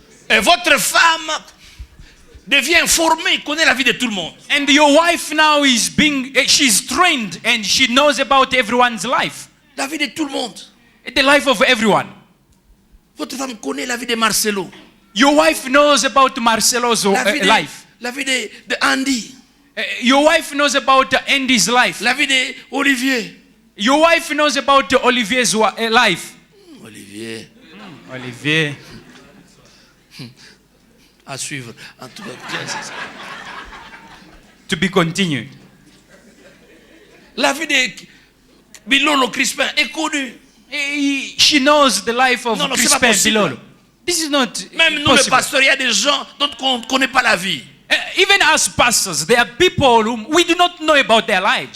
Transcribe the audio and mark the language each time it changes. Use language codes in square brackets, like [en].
[fr] Et votre femme devient informée, connaît la vie de tout le monde. [en] And your wife now she's trained and she knows about everyone's life. [fr] La vie de tout le monde. [en] The life of everyone. [fr] Votre femme connaît la vie de Marcelo. [en] Your wife knows about Marcelo's life. [fr] La vie de Andy. [en] Your wife knows about Andy's life. [fr] La vie de Olivier. [en] Your wife knows about Olivier's life. Olivier. [fr] À suivre. En tout cas, [en] to be continued. [fr] La vie de Bilolo Crispin est connue. [en] She knows the life of Crispin Bilolo. This is not [fr] Même nous, les pasteurs, il y a des gens dont on ne connaît pas la vie. [en] Even as pastors, there are people whom we do not know about their lives.